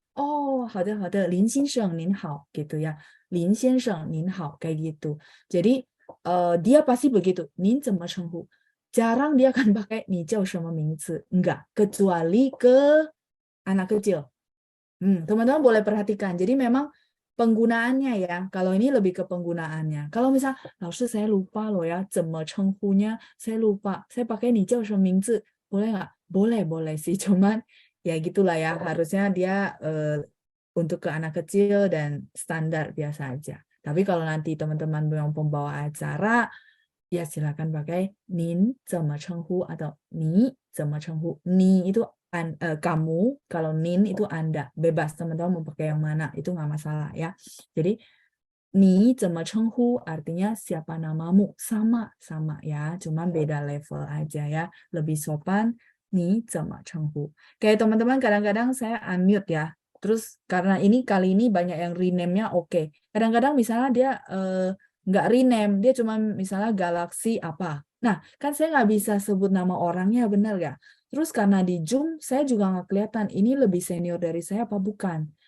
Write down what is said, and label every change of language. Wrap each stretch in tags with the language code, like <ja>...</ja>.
<zh>Oh, 好的好的, 林先生您好</zh> <id>gitu ya.</id> <zh>林先生您好</zh> <id>kayak gitu. Jadi dia pasti begitu.</id> <zh>您怎么称呼?</zh> <id>Jarang dia akan pakai</id> <zh>你叫什么名字?</zh> <id>Enggak, kecuali ke anak kecil. Teman-teman boleh perhatikan. Jadi memang penggunaannya ya. Kalau ini lebih ke penggunaannya. Kalau misal,</id> <zh>老师</zh> <id>saya lupa loh ya,</id> <zh>怎么称呼</zh> <id>nya saya lupa. Saya pakai</id> <zh>你叫什么名字?</zh> <id>Boleh nggak? Boleh sih. Cuman ya gitulah ya. Harusnya dia untuk ke anak kecil dan standar biasa aja. Tapi kalau nanti teman-teman yang pembawa acara, ya silakan pakai</id> <zh>您怎么称呼</zh> <id>atau</id> <zh>你怎么称呼.</zh> <id>你 itu kamu, kalau nin itu Anda. Bebas teman-teman mau pakai yang mana, itu nggak masalah ya. Jadi</id> <zh>你怎么称呼</zh> <id>artinya siapa namamu, sama ya, cuman beda level aja ya. Lebih sopan</id> <zh>你怎么称呼.</zh> <id>Kayak teman-teman kadang-kadang saya unmute ya. Terus karena ini kali ini banyak yang rename-nya oke. Kadang-kadang misalnya dia nggak rename, dia cuma misalnya Galaxy apa. Nah, kan saya nggak bisa sebut nama orangnya, benar nggak? Terus karena di Zoom, saya juga nggak kelihatan ini lebih senior dari saya apa bukan.</id>